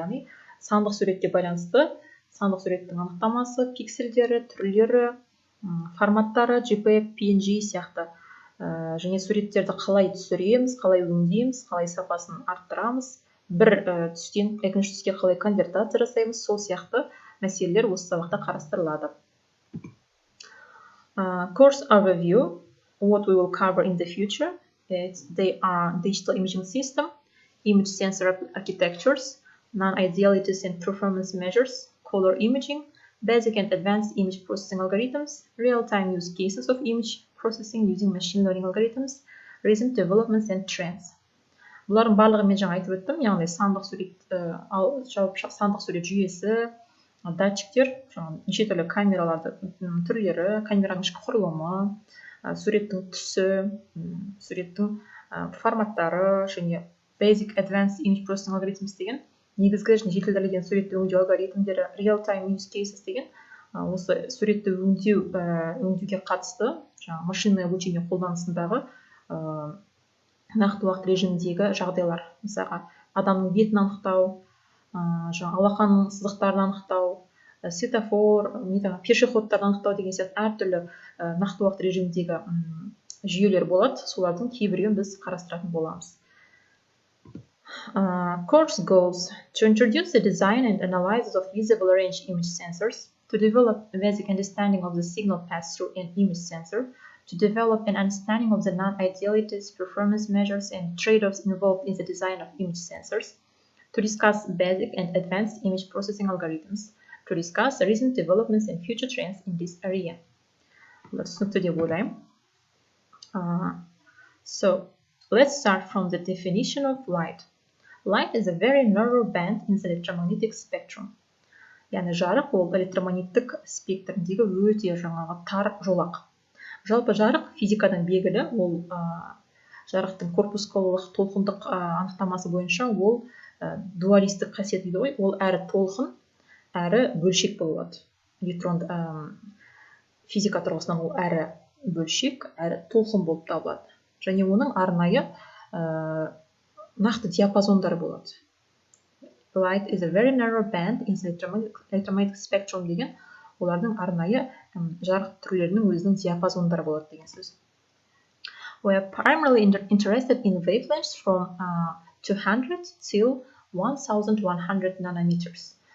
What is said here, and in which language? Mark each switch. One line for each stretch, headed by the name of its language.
Kazakh: Яғни сандық суретке байланысты сандық суреттің анықтамасы, пиксельдері, түрлері, форматтары, JPEG, PNG сияқты және суреттерді қалай түсіреміз, қалай өңдейміз, қалай сапасын арттырамыз, бір түстен екінші түске қалай конвертация жасаймыз, сол сияқты мәселелер осы сабақта қарастырылады.
English: Course overview, what we will cover in the future, they are digital imaging system, image sensor architectures, non-idealities and performance measures, color imaging, basic and advanced image processing algorithms, real-time use cases of image processing using machine learning algorithms, recent developments and trends.
Kazakh: Бұлардың барлығы мен жаңа айтып өттім, яғни сандық сурет жүйесі, датчиктер, неше түрлі камералардың түрлері, камераның ішкі құрылымы, суреттің түсі, суреттің форматтары және
English: basic advanced image processing algorithms
Kazakh: деген негізгі және жетілдірілген суретті өңдеу алгоритмдері,
English: real time use cases
Kazakh: деген осы суретті өңдеуге қатысты
Russian: машинное обучение
Kazakh: қолданысындағы нақты уақыт режиміндегі жағдайлар. Мысалға, адамның бетін анықтау, алақанның сызықтарын анықтау, светофор, пешеходтарды анықтау деген сияқты әртүрлі нақты уақыт режиміндегі жүйелер болады. Солардың кейбіреуін біз қарастыратын боламыз.
English: Course goals to introduce the design and analysis of visible range image sensors, to develop a basic understanding of the signal pass-through in image sensor, to develop an understanding of the non-idealities, performance measures, and trade-offs involved in the design of image sensors, to discuss basic and advanced image processing algorithms, to discuss recent developments and future trends in this area.
Kazakh: Түсінікті деп ойлаймын.
English: So, let's start from the definition of light. Light is a very narrow band in the electromagnetic spectrum.
Kazakh: Яғни жарық ол электромагниттік спектріндегі өте жаңағы тар жолақ. Жалпы жарық физикадан белгілі, ол жарықтың корпускулалық толқындық анықтамасы бойынша ол дуалистік қасиет дейді ғой, ол әрі толқын, әрі бөлшек болады. Электрон физика тұрғысынан ол әрі бөлшек, әрі толқын болып табылады. және оның арнайы нақты диапазондары болады.
English: Light is a very narrow band in the electromagnetic spectrum
Kazakh: деген олардың арнайы жарық түрлерінің өзінің диапазондары болады деген сөз.
English: We are primarily interested in wavelengths from 200 till 1100 nanometers.